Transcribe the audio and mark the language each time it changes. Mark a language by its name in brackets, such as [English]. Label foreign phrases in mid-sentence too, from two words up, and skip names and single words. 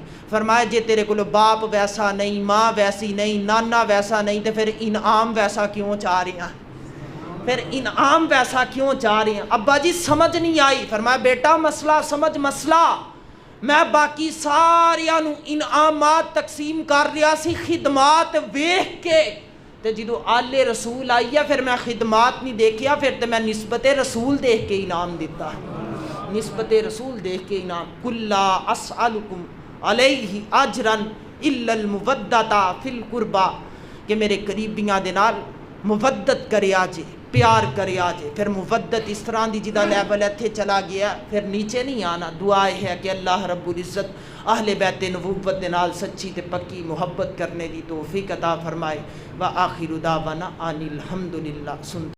[Urdu] فرمایا جے تیرے کو باپ ویسا نہیں، ماں ویسی نہیں، نانا ویسا نہیں، تو پھر انعام ویسا کیوں چاہ رہے ہیں؟ پھر انعام ویسا کیوں چاہ رہے ہیں؟ ابا جی سمجھ نہیں آئی۔ [Punjabi] فرمایا بیٹا مسئلہ سمجھ، مسئلہ میں باقی ساریاں نو انعامات تقسیم کر رہا سی خدمات ویکھ کے، تے جدو آل رسول آئی ہے پھر میں خدمات نہیں دیکھیا، پھر تے میں نسبت رسول دیکھ کے انعام دیتا ہے، نسبت رسول دیکھ کے انعام۔ [Arabic] کلا اسألکم علیہ اجرا الا المودۃ فی القربى، [Punjabi] کہ میرے قریبیاں دے نال مودت کریا جے، پیار کریا جے۔ پھر مودت اس طرح دی جدا لیول اتھے چلا گیا، پھر نیچے نہیں آنا۔ دعا ہے کہ [Arabic] اللہ رب العزت اہل بیت [Punjabi] نبوت دے نال سچی تے پکی محبت کرنے دی توفیق عطا فرمائے۔ [Arabic] وآخر دعوانا ان الحمدللہ۔